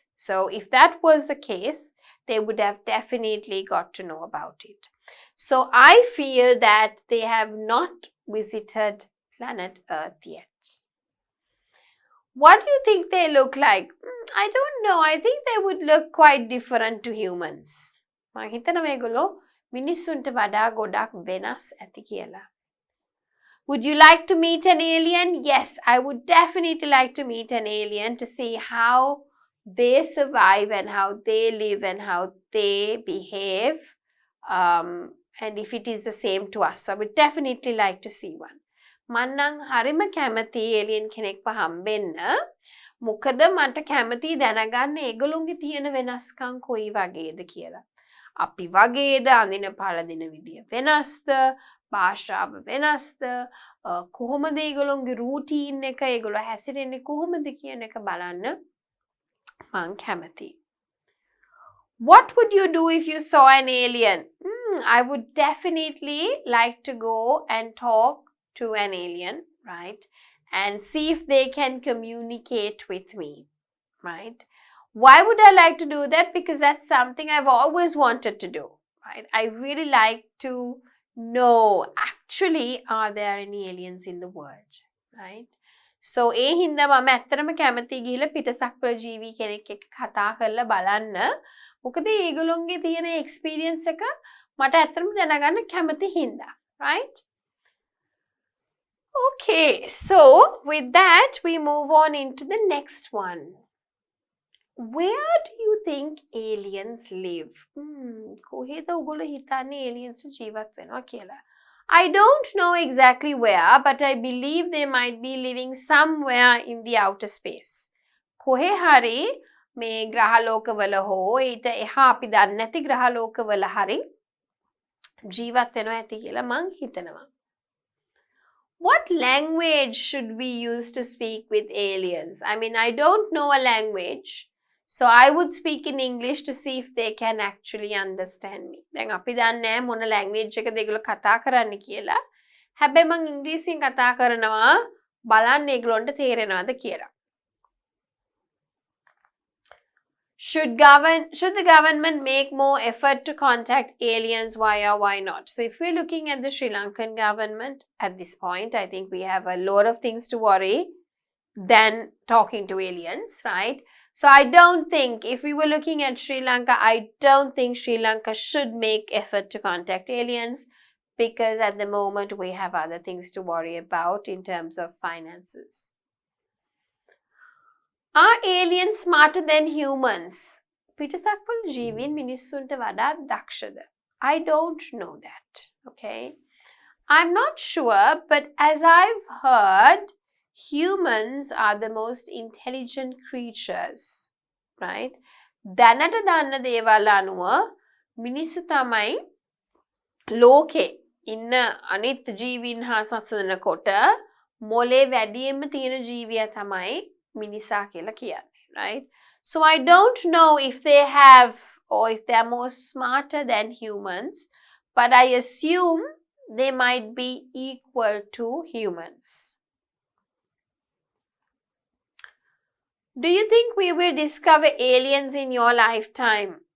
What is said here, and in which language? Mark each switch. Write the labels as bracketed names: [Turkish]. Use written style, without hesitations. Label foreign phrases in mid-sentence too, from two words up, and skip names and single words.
[English] So if that was the case, they would have definitely got to know about it. So I feel that they have not visited planet Earth yet. What do you think they look like? I don't know. I think they would look quite different to humans. [Sinhala] මම හිතනවා මේගොල්ලෝ මිනිස්සුන්ට වඩා ගොඩක් වෙනස් ඇති කියලා. [English] Would you like to meet an alien? Yes, I would definitely like to meet an alien to see how they survive and how they live and how they behave, and if it is the same to us. So I would definitely like to see one. [Sinhala] මන්නං හරිම කැමති එලියන් කෙනෙක්ව හම්බෙන්න. මොකද මට කැමති දැනගන්න ඒගොල්ලොන්ගේ තියෙන වෙනස්කම් කොයි වගේද කියලා. අපි වගේද, අඳින පළඳින විදිය වෙනස්ද, භාෂාව වෙනස්ද, කොහොමද ඒගොල්ලොන්ගේ රූටීන් එක, ඒගොල්ලෝ හැසිරෙන්නේ කොහොමද කියන එක බලන්න මං කැමතියි. [English] What would you do if you saw an alien? I would definitely like to go and talk to an alien, right? And see if they can communicate with me, right? Why would I like to do that? Because that's something I've always wanted to do, right? I really like to know, actually, are there any aliens in the world, right? [Sinhala] So ඒ හින්දා මම ඇත්තටම කැමති ගිහිල්ලා පිටසක්වල ජීවි කෙනෙක් එක්ක කතා කරලා බලන්න. මොකද ඒගොල්ලොන්ගේ තියෙන එක්ස්පීරියන්ස් එක මට ඇත්තටම දැනගන්න කැමති හින්දා, [English] right? Okay, so with that, we move on into the next one. Where do you think aliens live? [Sinhala] කොහෙද ඔයගොල්ලෝ හිතන්නේ aliens ජීවත් වෙනවා කියලා? [English] I don't know exactly where, but I believe they might be living somewhere in the outer space. [Sinhala] කොහේ හරි මේ ග්‍රහලෝකවල හෝ ඊට එහා අපි දන්නේ නැති ග්‍රහලෝකවල හරි ජීවත් වෙනවා ඇති කියලා මං හිතනවා. [English] What language should we use to speak with aliens? I mean, I don't know a language, so I would speak in English to see if they can actually understand me. [Sinhala] දැන් අපි දන්නේ මොන language එකද ඒගොල්ලෝ කතා කරන්නේ කියලා. හැබැයි මං ඉංග්‍රීසියෙන් කතා කරනවා බලන්න ඒගොල්ලන්ට තේරෙනවද කියලා. [English] Should the government make more effort to contact aliens? Why not? So if we're looking at the Sri Lankan government at this point, I think we have a lot of things to worry than talking to aliens, right? So I don't think, if we were looking at Sri Lanka, I don't think Sri Lanka should make effort to contact aliens, because at the moment we have other things to worry about in terms of finances. Are aliens smarter than humans? [Sinhala] පිටසක්වල ජීවීන් මිනිස්සුන්ට වඩා දක්ෂද? [English] I don't know that, okay? I'm not sure, but as I've heard, humans are the most intelligent creatures, right? [Sinhala] දැනට දන්න දේවල් අනුව මිනිස්සු තමයි ලෝකේ ඉන්න අනිත් ජීවීන් හා සසඳනකොට මොලේ වැඩියෙන්ම තියෙන ජීවියා තමයි මිනිසා කියලා කියන්නේ, [English] right? So I don't know if they have, or if they are more smarter than humans, but I assume they might be equal to humans. Do you think we will discover aliens in your lifetime?